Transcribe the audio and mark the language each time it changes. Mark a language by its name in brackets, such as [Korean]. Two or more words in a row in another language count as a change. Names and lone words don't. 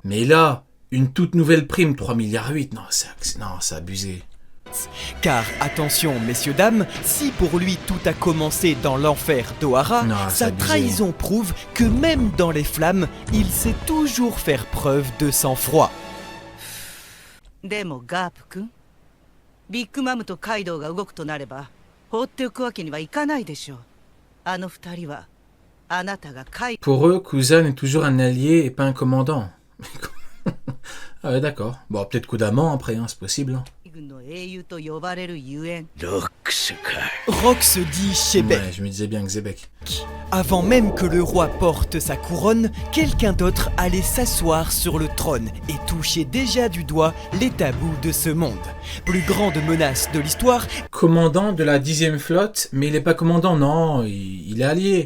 [French] Mais là, une toute nouvelle prime, 3 milliards 8. Non, c'est abusé. Car attention messieurs dames, si pour lui tout a commencé dans l'enfer d'Ohara, sa trahison prouve que même dans les flammes, il sait toujours faire preuve de sang-froid. [Japanese] でもガープ君、ビッグマムとカイドウが動くとなれば放っておくわけにはいかないでしょう。あの二人はあなたがカイ [French] Pour eux, Kuzan est toujours un allié et pas un commandant. Ah ouais, d'accord. Bon, peut-être coup d'amant après, hein, c'est possible. Hein. [Japanese] 軍の英雄と呼ばれるゆえん。 [French] Rox dit Shebek. Ouais, je me disais bien que Zebek. Avant même que le roi porte sa couronne, quelqu'un d'autre allait s'asseoir sur le trône et toucher déjà du doigt les tabous de ce monde. Plus grande menace de l'histoire. Commandant de la 10e flotte, mais il est pas commandant, non, il est allié.